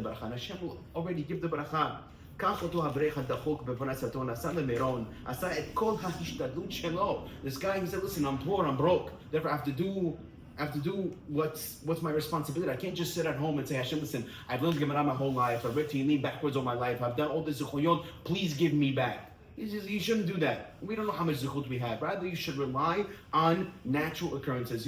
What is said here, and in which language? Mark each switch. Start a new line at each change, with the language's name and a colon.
English: Hashem will already give the bracha.
Hebrew: קח אותו אברך הדחוק בפרנסתו, נסע למירון, עשה את כל ההשתדלות שלו.
English: This guy, he said, listen, I'm poor, I'm broke. Therefore I have to do what's my responsibility. I can't just sit at home and say, Hashem, listen, I've learned Gemara my whole life, I've read Tehillim backwards all my life, I've done all the zechuyot, please give me back. You shouldn't do that. We don't know how much zechut we have. Rather, you should rely on natural occurrences.